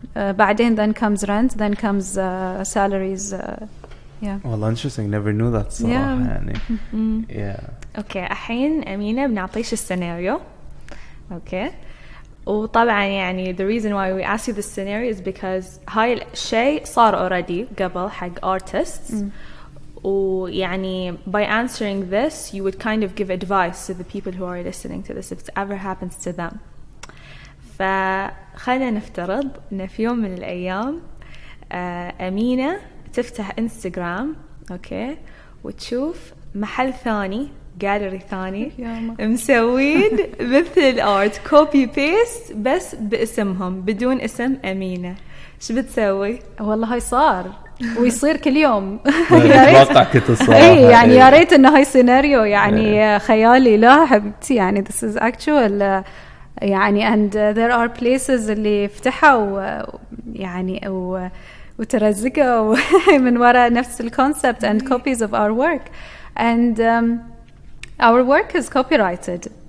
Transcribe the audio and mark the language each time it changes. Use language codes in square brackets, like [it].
[en] بعدين then comes rent, then comes salaries. Yeah. Well, interesting. Never knew that. صراحة يعني. Yeah. Okay. [ar] الحين أمينة بنعطيش السيناريو. [en] Okay. وطبعا يعني the reason why we ask you this scenario is because [ar] هاي الشيء صار [en] already [ar] قبل حق [en] artists. ويعني by answering this you would kind of give advice to the people who are listening to this if it ever happens to them. [ar] فخلينا نفترض إن في يوم من الأيام أمينة تفتح انستغرام اوكي وتشوف محل ثاني جاليري ثاني مسوين مثل الارت كوبي بيست بس باسمهم بدون اسم أمينة. شو بتسوي؟ والله هاي صار ويصير كل يوم. اتوقع كنت صراحة يعني يا ريت انه هاي سيناريو يعني خيالي. لا حبيبتي [en] يعني this is actual يعني and there are places [ar] اللي فتحوا يعني وترزقوا من وراء نفس ال [en] concept and copies of our work and our work is copyrighted.